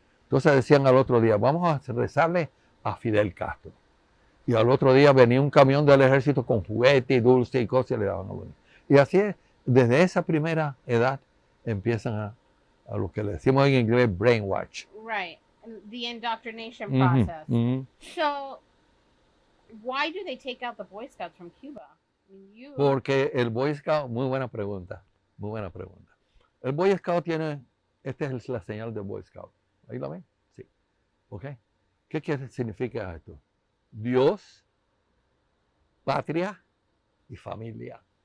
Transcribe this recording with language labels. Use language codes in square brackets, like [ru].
[es] Entonces decían al otro día, vamos a rezarle a Fidel Castro. Y al otro día venía un camión del ejército con juguete y dulce y cosas y le daban a uno. Y así es, desde esa primera edad empiezan a lo que le decimos en inglés brainwash. [en] Right. The indoctrination process. So, why do they take out the Boy Scouts from Cuba? [es] Porque el Boy Scout, muy buena pregunta, muy buena pregunta. El Boy Scout tiene, esta es la señal del Boy Scout. ¿Ahí la ven? Sí. ¿Ok? ¿Qué significa esto? Dios, patria y familia.